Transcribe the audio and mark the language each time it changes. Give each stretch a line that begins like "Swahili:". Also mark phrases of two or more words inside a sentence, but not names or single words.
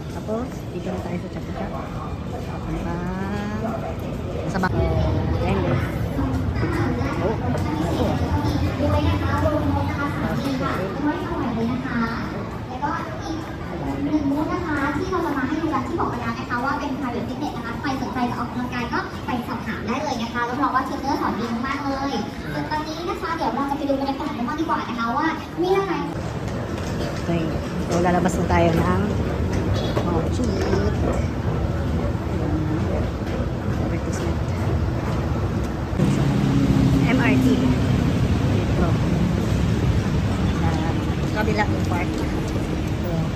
Filipino: Tapos, dito na tayo sa Chapucha. Papuntang sa bako. Ayan, guys. Oh.
Thai: ดูไว้นะคะโรงรถนะคะสามสิบบาทไม่เท่าไหร่เลยนะคะ แล้วก็อีกหนึ่งบูธนะคะที่เราจะมาให้ดูกันที่บอกไปแล้วนะคะว่าเป็น
English: private fitness
Thai: นะคะใครสนใจจะออกกำลังกายก็ไปสอบถามได้เลยนะคะรับรองว่าเทรนเนอร์สอนดีมากๆเลยส่วนตอนนี้นะคะเดี๋ยวเราจะไปดูบรรยากาศกันบ้างดีกว่านะคะว่ามีอะไร
Filipino: Okay. So, lalabas na tayo ng cheap. Advertisement. MRT. Ito. Sa kabila ng park. Ito.